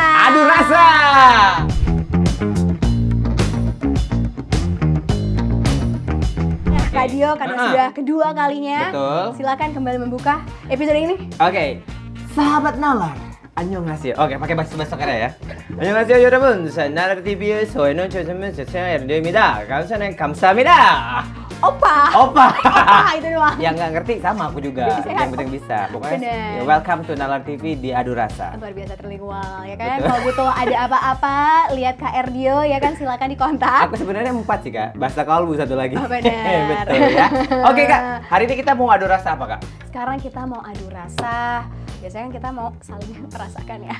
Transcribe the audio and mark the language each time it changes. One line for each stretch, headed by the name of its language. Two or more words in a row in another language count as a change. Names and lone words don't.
Indonesian: Adu Rasa. Nah, Kak Dio karena sudah kedua kalinya, Betul. silakan kembali membuka episode ini. Oke, sahabat Nalar. 안녕하세요. Oke, pakai bahasa Korea ya.
Korean: 안녕하세요 여러분. saya Nalar TV의 소연은 조선민 세상의 RD입니다. 감사합니다.
Indonesian: Opa. Opa. Itu doang. Yang nggak ngerti sama aku juga. Yang penting bisa. Pokoknya Bener.
English: welcome to
Indonesian: Nalar TV di Adu Rasa. Luar biasa terlingual ya kan. Betul. Kalau butuh ada apa-apa, lihat Kak Dio ya kan, silakan dikontak. Aku sebenarnya 4 sih kak. Bahasa kalbu satu lagi. Oh, bener. Betul ya. Oke kak. Hari ini kita mau adu rasa apa kak? Sekarang kita mau adu rasa. Biasanya kan kita mau saling merasakan ya.